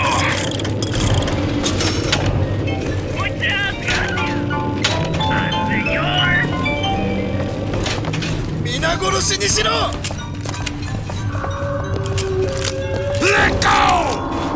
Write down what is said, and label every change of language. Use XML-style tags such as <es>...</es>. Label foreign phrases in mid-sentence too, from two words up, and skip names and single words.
<es>Muchas gracias, señor.</es> <ja>皆殺しにしろ</ja> <en>Let go!</en>